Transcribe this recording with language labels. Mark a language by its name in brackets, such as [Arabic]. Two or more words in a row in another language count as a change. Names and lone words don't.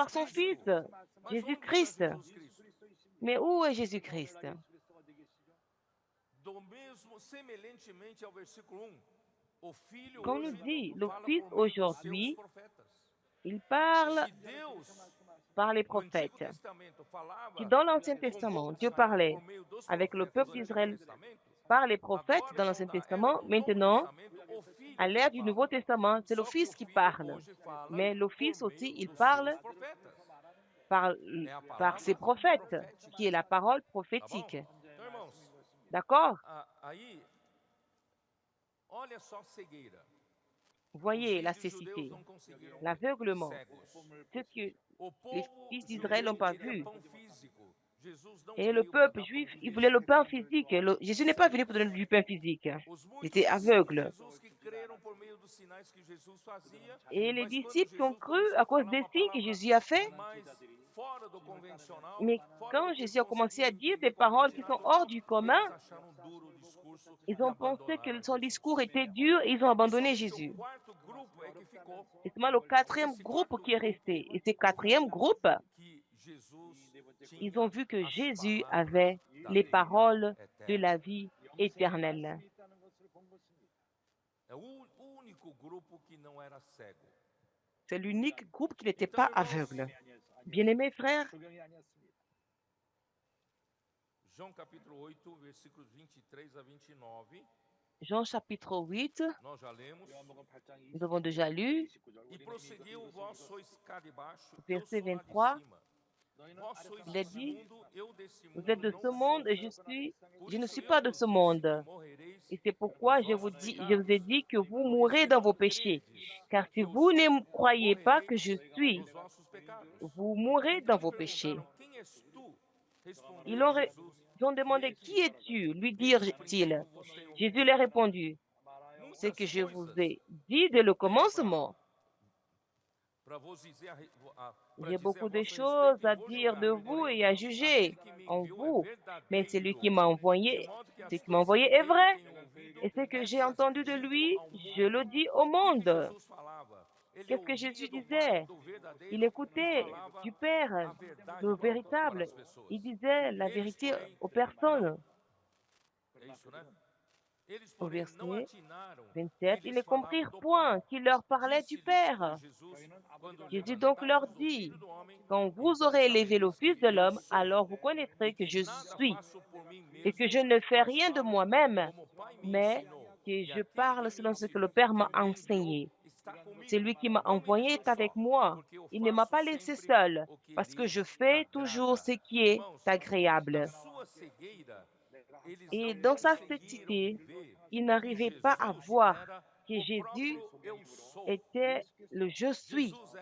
[French] par son [Portuguese] Cristo. [French] Fils, [Portuguese] Mas onde está [French] Jésus-Christ. [Portuguese] Jesus Cristo? [French] Mais où est Jésus-Christ? [Portuguese] Do mesmo, semelhantemente ao versículo 1, o Filho [French] Comme nous [Portuguese] hoje [French] dit le [Portuguese] fala [French] Fils [Portuguese] por meio dos seus [French] aujourd'hui, [Portuguese] profetas. [French] il parle [Portuguese] Se Deus, [French] par les [Portuguese] no Antigo [French] prophètes. [Portuguese] Testamento, falava [French] Si dans l'Ancien [Portuguese] com o [French] Testament, [Portuguese] povo de [French] Dieu [Portuguese] Israel [French] parlait [Portuguese] por meio dos [French] avec le [Portuguese] profetas [French] peuple [Portuguese] do Antigo [French] d'Israël [Portuguese] Testamento, [French] par les prophètes [Portuguese] agora, [French] dans [Portuguese] irmão, [French] l'Ancien [Portuguese] da era [French] Testament, [Portuguese] do Novo [French] maintenant, [Portuguese] Testamento, o Filho [French] à [Portuguese] quem [French] l'ère du Nouveau [Portuguese] fala. [French] Testament, c'est le [Portuguese] Só que o [French] Fils qui [Portuguese] Filho [French] parle. [Portuguese] hoje fala [French] Mais le [Portuguese] por [French] Fils aussi, [Portuguese] meio [French] il [Portuguese] dos [French] parle [Portuguese] seus profetas. [French] par, [Portuguese] É a [French] par ses [Portuguese] palavra [French] prophètes, [Portuguese] profética. [French] qui est la parole [Portuguese] Tá bom? [French] prophétique. [Portuguese] Então, irmãos, [French] D'accord? [Portuguese] aí, olha só a cegueira. [French] Voyez la [Portuguese] Os filhos judeus [French] cécité, [Portuguese] não conseguiram [French] l'aveuglement, [Portuguese] ver, [French] ce que [Portuguese] o [French] les [Portuguese] povo [French] fils d'Israël [Portuguese] judeu [French] n'ont pas [Portuguese] queria [French] vu. [Portuguese] pão físico. Jesus não [French] Et le [Portuguese] veio para [French] peuple [Portuguese] dar pão [French] juif, il [Portuguese] físico. [French] voulait le pain physique. Jésus n'est pas venu pour donner du pain physique. [Portuguese] Os [French] Il [Portuguese] muitos [French] était [Portuguese] discípulos de [French] aveugle. [Portuguese] Jesus que creram por meio dos sinais que Jesus fazia, [French] Et les [Portuguese] mas quando [French] disciples ont [Portuguese] Jesus [French] cru [Portuguese] começou [French] à [Portuguese] a [French] cause [Portuguese] falar [French] des [Portuguese] uma [French] signes que [Portuguese] palavra [French] Jésus a fait. [Portuguese] mais fora do convencional, [French] Mais [Portuguese] fora [French] quand [Portuguese] do que eles [French] Jésus a commencé à [Portuguese] conseguiam [French] dire [Portuguese] entender [French] des [Portuguese] com a [French] paroles [Portuguese] mente [French] qui sont [Portuguese] natural, [French] hors du commun, [Portuguese] eles acharam duro o discurso [French] ils [Portuguese] e [French] ont pensé que [Portuguese] abandonaram [French] son [Portuguese] Jesus. [French] discours était dur et ils ont [Portuguese] E [French] abandonné [Portuguese] somente [French] Jésus. [Portuguese] o quarto grupo é que ficou. [French] C'est seulement le quatrième [Portuguese] Esse [French] groupe [Portuguese] quarto [French] qui est [Portuguese] grupo [French] resté. Et ce quatrième groupe, [Portuguese] que Jesus [French] ils [Portuguese] tinha [French] ont vu que [Portuguese] as [French] Jésus [Portuguese] palavras [French] avait [Portuguese] da [French] les [Portuguese] vida [French] paroles de [Portuguese] eterna. [French] la vie éternelle. [Portuguese] É o único grupo que não era cego. [French] C'est l'unique groupe qui n'était [Portuguese] Então, [French] pas [Portuguese] irmãos, [French] aveugle. Bien-aimés frères, [Portuguese] João capítulo 8, versículos 23 a 29, [French] Jean chapitre 8, [Portuguese] nós já lemos. [French] nous avons déjà lu, [Portuguese] E prosseguiu, vós sois cá de baixo, eu [French] verset [Portuguese] sou lá de [French] 23, [Portuguese] cima. Vós sois [French] il a [Portuguese] desse [French] dit, [Portuguese] mundo, eu desse [French] vous [Portuguese] mundo [French] êtes de [Portuguese] não [French] ce [Portuguese] sou. [French] monde et [Portuguese] Por [French] je ne [Portuguese] isso [French] suis [Portuguese] eu [French] pas de [Portuguese] vos [French] ce [Portuguese] disse [French] monde. [Portuguese] que morrereis [French] Et c'est [Portuguese] nos [French] pourquoi [Portuguese] vossos [French] je vous [Portuguese] pecados. [French] ai dit que vous [Portuguese] Porque [French] mourrez [Portuguese] se [French] dans [Portuguese] não [French] vos péchés. [Portuguese] credes [French] Car si [Portuguese] que eu [French] vous [Portuguese] sou, [French] ne croyez pas que je [Portuguese] morrereis [French] suis, [Portuguese] nos vossos pecados. [French] vous mourrez [Portuguese] Então [French] dans [Portuguese] lhe [French] vos péchés. [Portuguese] perguntaram, quem és tu? [French] Ils [Portuguese] Respondeu [French] ont, [Portuguese] Jesus. [French] ils ont demandé, qui es-tu? Lui [Portuguese] Desde o [French] dirent-ils. [Portuguese] princípio vos tenho [French] Jésus leur répondit, c'est [Portuguese] muitas [French] que je vous [Portuguese] coisas [French] ai dit dès le commencement. [Portuguese] para vos dizer para [French] J'ai [Portuguese] dizer a [French] beaucoup de [Portuguese] vosso [French] choses [Portuguese] respeito e [French] à [Portuguese] vos [French] dire de [Portuguese] julgar. [French] vous [Portuguese] Porém, [French] et à juger [Portuguese] aquele que me [French] en [Portuguese] enviou é [French] vous. Mais celui [Portuguese] verdadeiro, [French] qui m'a [Portuguese] de [French] envoyé, [Portuguese] modo que [French] ce [Portuguese] as [French] qui m'a [Portuguese] coisas [French] envoyé [Portuguese] que [French] est [Portuguese] dele [French] vrai. [Portuguese] tenho ouvido, [French] Et ce que j'ai [Portuguese] essas [French] entendu de [Portuguese] digo [French] lui, [Portuguese] ao [French] je le [Portuguese] mundo. [French] dis au [Portuguese] O que que [French] monde. [Portuguese] Jesus falava? Ele [French] Qu'est-ce que [Portuguese] ouvia [French] Jésus [Portuguese] do Pai, [French] disait? [Portuguese] do [French] Il [Portuguese] verdadeiro, e [French] écoutait [Portuguese] falava [French] du Père, [Portuguese] a verdade [French] le [Portuguese] para [French] véritable. [Portuguese] as pessoas. [French] Il disait la [Portuguese] Eles, [French] vérité [Portuguese] porém, [French] aux personnes. [Portuguese] é isso, né? Eles, [French] Au [Portuguese] porém, não [French] verset [Portuguese] atinaram [French] 27, [Portuguese] que [French] ils [Portuguese] lhes [French] ne [Portuguese] falava [French] comprirent [Portuguese] do [French] point [Portuguese] Pai. [French] qu'il leur parlait du [Portuguese] Disse-lhes, [French] Père. [Portuguese] pois, Jesus, quando [French] Jésus donc leur [Portuguese] levantardes o [French] dit, [Portuguese] Filho do Homem, [French] quand vous [Portuguese] então [French] aurez élevé le [Portuguese] sabereis [French] Fils [Portuguese] que [French] de [Portuguese] eu [French] l'homme, [Portuguese] sou, [French] alors vous [Portuguese] e [French] connaîtrez que je [Portuguese] que nada [French] suis, [Portuguese] faço por mim [French] et que [Portuguese] mesmo, [French] je ne fais [Portuguese] mas [French] rien de [Portuguese] falo [French] moi-même, [Portuguese] como o Pai me [French] mais [Portuguese] ensinou. [French] que [Portuguese] E [French] je [Portuguese] aquele [French] parle [Portuguese] que me [French] selon ce que le [Portuguese] ensinou, [French] Père [Portuguese] que [French] m'a [Portuguese] me enviou, [French] enseigné. C'est lui qui m'a envoyé est avec moi. Il ne m'a pas laissé seul parce que je fais toujours ce qui est agréable. Et dans sa cécité, il n'arrivait pas à voir que Jésus était le je suis.